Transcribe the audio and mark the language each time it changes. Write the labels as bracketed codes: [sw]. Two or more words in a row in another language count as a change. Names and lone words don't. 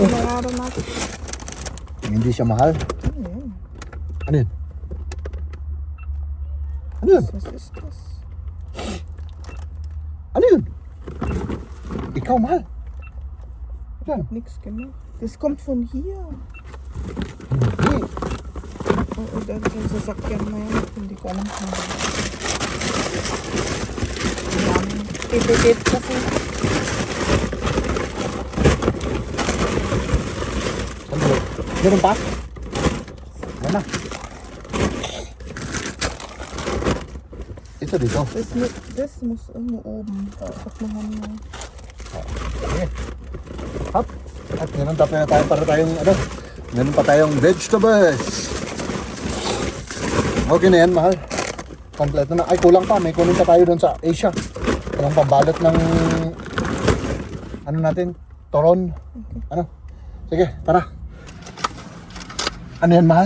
[tl] bayaran natin. Hindi siya mahal. Ayan. Ano yun? Ano yun? Sasistas. Ano yun? Ikaw, mahal. Yan. Nix ka na. [de] Das kommt von hier. [tl] Hindi. Oo, dahil sa sasakyan na yan. Hindi ko alam kung ano. Ayan. Titipid kasi. Sandali. Meron pa? Yan na. Ito dito. [de] Das muss irgendwo oben. Das machen wir. [tl] Okay. Hop. At meron pa tayo para tayong ano. Meron pa tayong vegetables. Okay na yan, mahal. Kompleto na. Ay, kulang pa. May kunin pa tayo doon sa Asia. Yung pambalot ng ano natin? Toron. Ano? Sige, tara. Ano yan, mahal?